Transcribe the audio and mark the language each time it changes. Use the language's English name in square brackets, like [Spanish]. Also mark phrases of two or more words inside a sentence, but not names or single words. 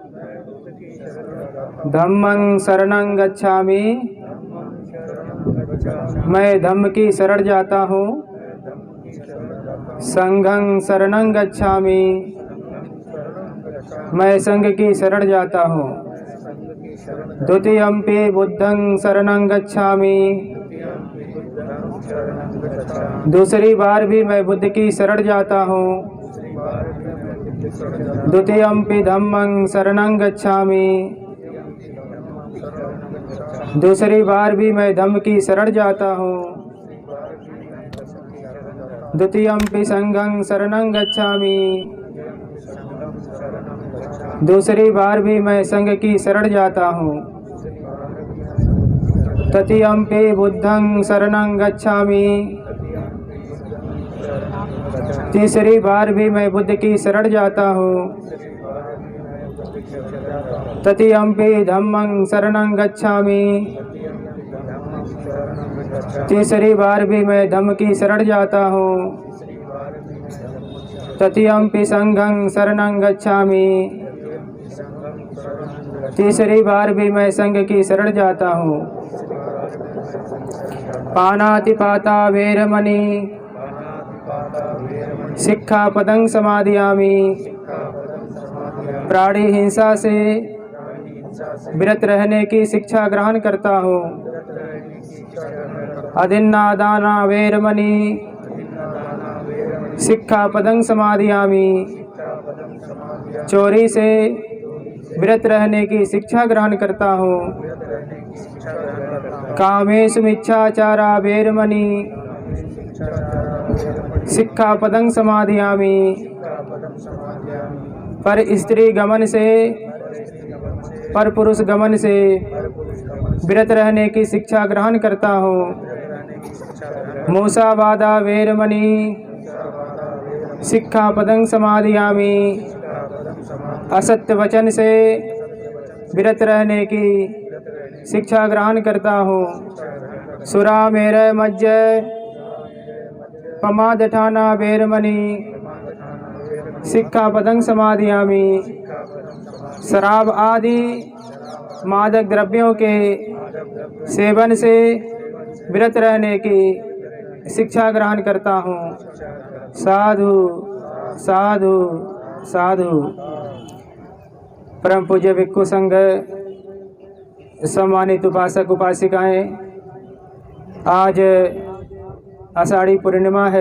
[Pali] धम्मं शरणं गच्छामि, [Hindi] मैं धम्म की शरण जाता हूँ। [Pali] संघं शरणं गच्छामि, [Hindi] मैं संघ की शरण जाता हूँ। [Pali] द्वितीयम्पि बुद्धं शरणं गच्छामि, [Hindi] दूसरी बार भी मैं बुद्ध की शरण जाता हूँ। [Pali] द्वितीयम्पि धम्मं शरणं गच्छामि, [Hindi] दूसरी बार भी मैं धम्म की शरण जाता हूँ। [Pali] द्वितीयम्पि संघं शरणं गच्छामि, [Hindi] दूसरी बार भी मैं संघ की शरण जाता हूँ। [Pali] तृतीयम्पि बुद्धं शरणं गच्छामि, [Hindi] तीसरी बार भी मैं बुद्ध की शरण जाता हूँ। [Pali] तृतीयम्पि धम्मं शरणं गच्छामि, [Hindi] तीसरी बार भी मैं धम्म की शरण जाता हूँ। [Pali] तृतीयम्पि संघं शरणं गच्छामि, [Hindi] तीसरी बार भी मैं संघ की शरण जाता हूँ। [Pali] पानातिपाता वेरमणि सिक्खापदं समादयामि, [Hindi] प्राणी हिंसा से विरत रहने की शिक्षा ग्रहण करता हूँ। [Pali] अदिन्नादाना वेरमणि सिक्खापदं समादयामि, [Hindi] चोरी से विरत रहने की शिक्षा ग्रहण करता हूँ। [Pali] कामेषु मिच्छाचारा वेरमणि सिक्खापदं समादयामि, [Hindi] पर स्त्री गमन से पर पुरुष गमन से विरत रहने की शिक्षा ग्रहण करता हूँ। [Pali] मूसावादा वेरमणि सिक्खापदं समादयामि, [Hindi] असत्य वचन से विरत रहने की शिक्षा ग्रहण करता हूँ। [Pali] सुरामेरय मज्ज पमादठाना वेरमणि सिक्खापदं समादयामि, [Hindi] शराब आदि मादक द्रव्यों के सेवन से विरत रहने की शिक्षा ग्रहण करता हूँ। [Pali] साधु साधु साधु। [Hindi] परम पूज्य भिक्षु संघ, सम्मानित उपासक उपासिकाएं, आज आषाढ़ी पूर्णिमा है।